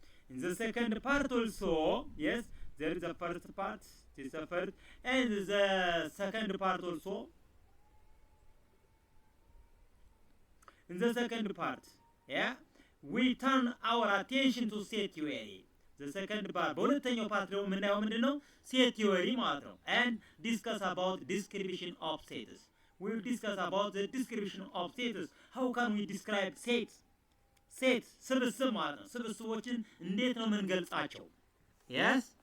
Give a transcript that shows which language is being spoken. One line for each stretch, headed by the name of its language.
English: In the second part also, yes, there is the first part, this is the first, and the second part also. In the second part, yeah, we turn our attention to set theory. The second part,
Amharic: በሁለተኛው ፓርት ደግሞ የምናየው ምንድን ነው? ሴት ቲዮሪ ማለት ነው።
English: And discuss about description of sets. We will discuss about the description of sets. How can we describe sets?
Amharic: Sets, ስብስብ ማለት ነው። ስብስቦችን እንዴት ነው የምንገልጻቸው? Yes?